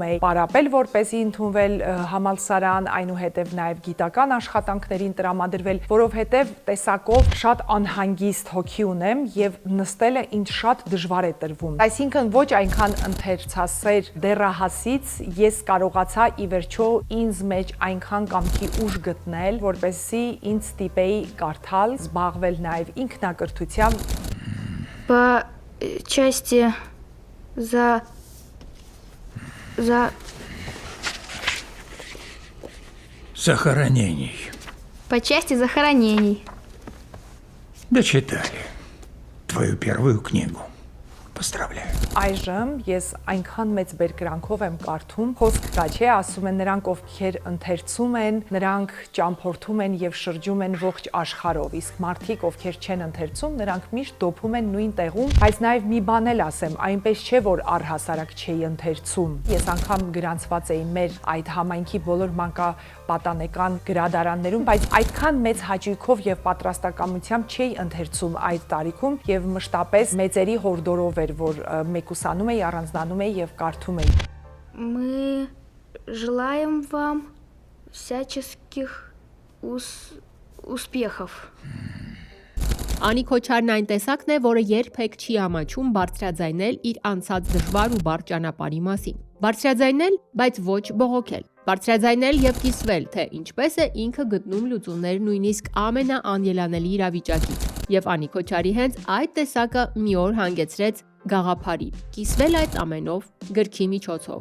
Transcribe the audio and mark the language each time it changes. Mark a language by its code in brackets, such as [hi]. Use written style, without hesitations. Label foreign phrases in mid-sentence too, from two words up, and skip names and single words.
[hy] էի պարապել, որպեսզի ընդունվել համալսարան, այնուհետև նաեւ գիտական աշխատանքներին տրամադրվել, որովհետեւ տեսակով շատ անհանգիստ հոգի ունեմ եւ նստելը ինձ շատ դժվար է տրվում։ Այսինքն ոչ այնքան ընթերցասեր դեռահասից ես կարող ի վերջո ինձ մեջ այնքան կամքի ուժ գտնել, որպեսզի ինձ ստիպեի կարդալ, զբաղվել նաև ինքնակրթությամբ։ [ru] По части Захоронений. По части захоронений. Дочитали твою первую книгу. Поздравляю. [hy] Այժմ ես այնքան մեծ բերկրանքով եմ կարդում, խոսք կա չէ, ասում են նրանք, ովքեր ընթերցում են, նրանք ճամփորդում են եւ շրջում են ողջ աշխարհով, իսկ մարդիկ, ովքեր չեն ընթերցում, նրանք միշտ դոփում են նույն տեղում, բայց նաեւ մի բան էլ ասեմ, այնպես չէ, որ առհասարակ չէի ընթերցում։ Ես անգամ գրանցված էի մեր այդ համայնքի բոլոր մանկապատանեկան գրադարաններում, բայց այդքան մեծ հաճույքով եւ պատրաստակամությամբ չէի ընթերցում այդ տարիքում եւ մշտապես մեծերի հորդորով որ մեկուսանում էի, առանձնանում էի եւ կարդում էի։ [ru] Мы желаем вам всяческих успехов. [hy] Անի Քոչարն այն տեսակն է, որը երբեք չի ամաչում բարձրաձայնել իր անցած դժվար ու բարդ ճանապարհի մասին։ Բարձրաձայնել, բայց ոչ բողոքել։ Բարձրաձայնել եւ կիսվել, թե ինչպես է ինքը գտնում լուծումներ նույնիսկ ամենաանելանելի իրավիճակից։ Եվ Անի Քոչարի հենց այդ տեսակը մի օր հանգեցրեց գաղափարի, կիսվել այդ ամենով գրքի միջոցով։